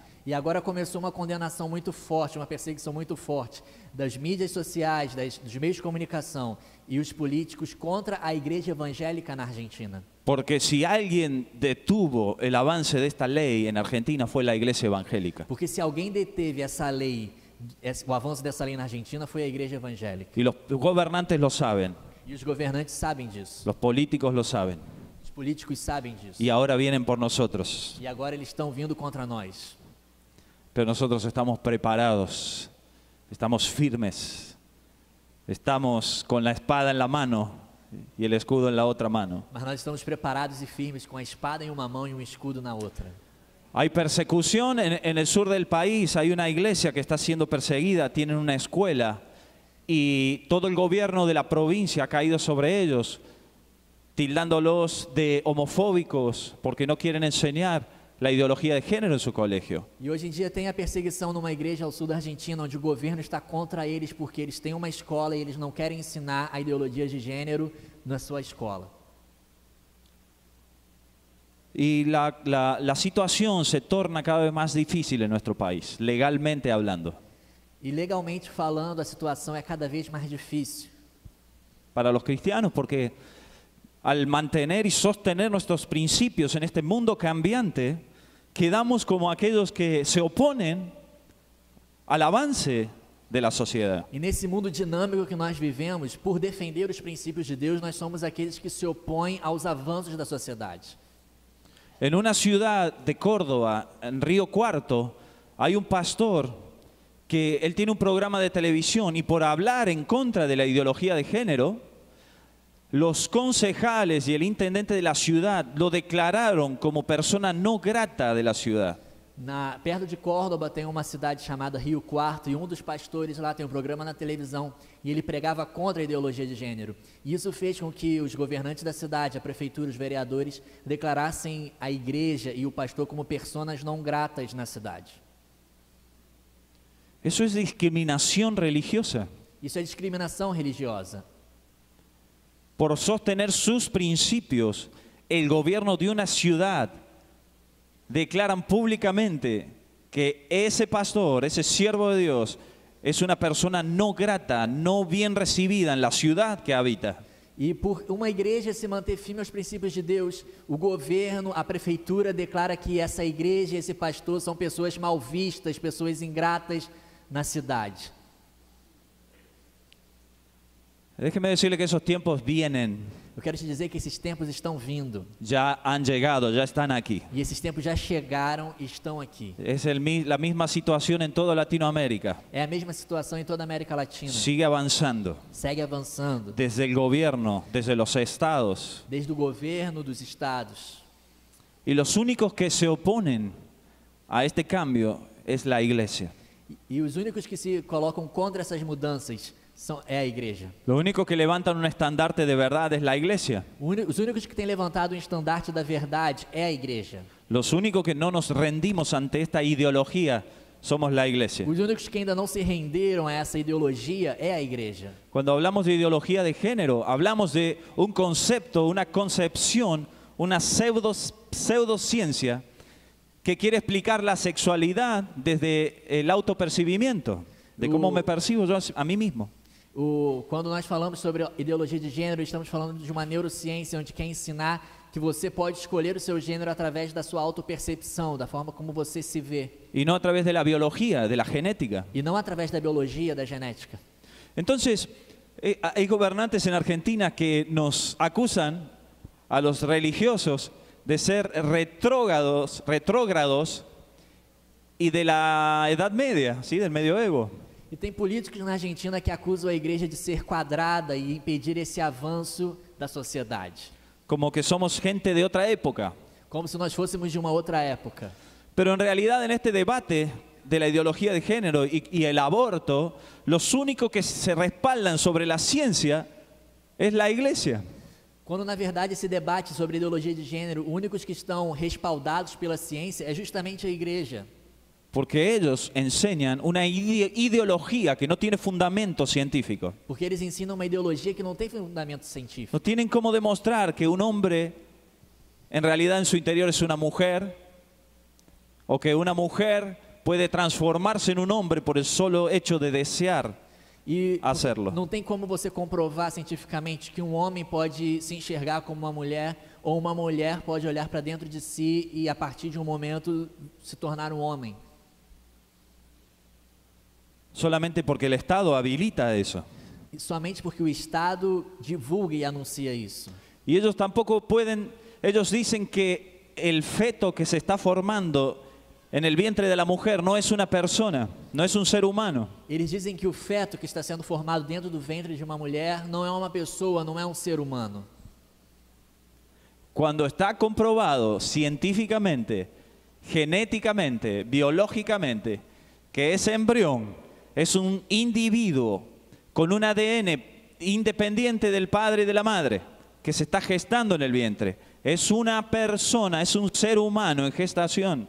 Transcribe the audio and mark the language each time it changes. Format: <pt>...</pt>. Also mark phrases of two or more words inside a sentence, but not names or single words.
<pt>E agora começou uma condenação muito forte, uma perseguição muito forte das mídias sociais, dos meios de comunicação e os políticos contra a igreja evangélica na Argentina.</pt> <es>Porque si alguien detuvo el avance de esta ley en Argentina fue la iglesia evangélica.</es> <pt>Porque se alguém deteve essa lei, o avanço dessa lei na Argentina, foi a igreja evangélica.</pt> <es>Y los gobernantes lo saben,</es> <pt>E os governantes sabem disso.</pt> <es>los políticos lo saben.</es> <pt>Os políticos sabem disso.</pt> <es>Y ahora vienen por nosotros.</es> <pt>E agora eles estão vindo contra nós.</pt> <es>Pero nosotros estamos preparados, estamos firmes, estamos con la espada en la mano y el escudo en la otra mano.</es> <pt>Mas nós estamos preparados e firmes com a espada em uma mão e um escudo na outra.</pt> <es>Hay persecución en el sur del país, hay una iglesia que está siendo perseguida, tienen una escuela y todo el gobierno de la provincia ha caído sobre ellos, tildándolos de homofóbicos porque no quieren enseñar la ideología de género en su colegio.</es> <pt>E hoje em dia tem a perseguição numa igreja ao sul da Argentina, onde o governo está contra eles porque eles têm uma escola e eles não querem ensinar a ideologia de gênero na sua escola.</pt> <es>Y la situación se torna cada vez más difícil en nuestro país, legalmente hablando.</es> <pt>E legalmente falando, a situação é cada vez mais difícil.</pt> <es>Para los cristianos, porque al mantener y sostener nuestros principios en este mundo cambiante, quedamos como aquellos que se oponen al avance de la sociedad.</es> <pt>E nesse mundo dinâmico que nós vivemos, por defender os princípios de Deus, nós somos aqueles que se opõem aos avanços da sociedade.</pt> <es>En una ciudad de Córdoba, en Río Cuarto, hay un pastor que él tiene un programa de televisión y por hablar en contra de la ideología de género, los concejales y el intendente de la ciudad lo declararon como persona no grata de la ciudad.</es> <pt>Perto de Córdoba tem uma cidade chamada Rio Quarto e um dos pastores lá tem um programa na televisão e ele pregava contra a ideologia de gênero. E isso fez com que os governantes da cidade, a prefeitura, os vereadores, declarassem a igreja e o pastor como personas não gratas na cidade.</pt> <es>Eso es discriminación religiosa.</es> <pt>Isso é discriminação religiosa.</pt> <es>Por sostener sus principios, el gobierno de una ciudad declaran públicamente que ese pastor, ese siervo de Dios, es una persona no grata, no bien recibida en la ciudad que habita.</es> <pt>E por uma igreja se manter firme aos princípios de Deus, o governo, a prefeitura declara que essa igreja e esse pastor são pessoas mal vistas, pessoas ingratas na cidade.</pt> <es>Déjeme decirle que esos tiempos vienen,</es> <pt>Eu quero te dizer que esses tempos estão vindo.</pt> <es>ya han llegado, ya están aquí.</es> <pt>E esses tempos já chegaram e estão aqui.</pt> <es>Es la misma situación en toda Latinoamérica.</es> <pt>É a mesma situação em toda a América Latina.</pt> <es>Sigue avanzando.</es> <pt>Segue avançando.</pt> <es>Desde el gobierno, desde los estados.</es> <pt>Desde o governo dos estados.</pt> <es>Y los únicos que se oponen a este cambio es la iglesia.</es> <pt>E os únicos que se colocam contra essas mudanças é a igreja.</pt> <es>Los únicos que levantan un estandarte de verdad es la iglesia.</es> <pt>Os únicos que têm levantado o estandarte da verdade é a igreja.</pt> <es>Los únicos que no nos rendimos ante esta ideología somos la iglesia.</es> <pt>Os únicos que ainda não se renderam a essa ideologia é a igreja.</pt> <es>Cuando hablamos de ideología de género, hablamos de un concepto, una concepción, una pseudociencia que quiere explicar la sexualidad desde el autopercibimiento, de cómo me percibo yo a mí mismo.</es> <pt>Quando nós falamos sobre ideologia de gênero, estamos falando de uma neurociência onde quer ensinar que você pode escolher o seu gênero através da sua autopercepção, da forma como você se vê.</pt> <es>Y no a través de la biología, de la genética.</es> <pt>E não através da biologia, da genética.</pt> <es>Entonces, hay gobernantes en Argentina que nos acusan a los religiosos de ser retrógrados y de la Edad Media, ¿sí? Del medioevo.</es> <pt>E tem políticos na Argentina que acusam a igreja de ser quadrada e impedir esse avanço da sociedade.</pt> <es>Como que somos gente de otra época.</es> <pt>Como se nós fôssemos de uma outra época.</pt> <es>Pero en realidad en este debate de la ideología de género y el aborto, los únicos que se respaldan sobre la ciencia es la iglesia.</es> <pt>Quando na verdade esse debate sobre ideologia de gênero, os únicos que estão respaldados pela ciência é justamente a igreja.</pt> <es>Porque ellos enseñan una ideología que no tiene fundamento científico.</es> <pt>Porque eles ensinam uma ideologia que não tem fundamento científico.</pt> <es>No tienen cómo demostrar que un hombre en realidad en su interior es una mujer, o que una mujer puede transformarse en un hombre por el solo hecho de desear</es> <pt>E</pt> <es>hacerlo.</es> <pt>não tem como você comprovar cientificamente que um homem pode se enxergar como uma mulher ou uma mulher pode olhar para dentro de si e a partir de um momento se tornar um homem.</pt> <es>Solamente porque el Estado habilita eso.</es> <pt>E somente porque o Estado divulga e anuncia isso.</pt> <es>Y ellos tampoco pueden, ellos dicen que el feto que se está formando en el vientre de la mujer no es una persona, no es un ser humano.</es> <pt>Eles dizem que o feto que está sendo formado dentro do ventre de uma mulher não é uma pessoa, não é um ser humano.</pt> <es>Cuando está comprobado científicamente, genéticamente, biológicamente, que ese embrión es un individuo con un ADN independiente del padre y de la madre, que se está gestando en el vientre, es una persona, es un ser humano en gestación.</es>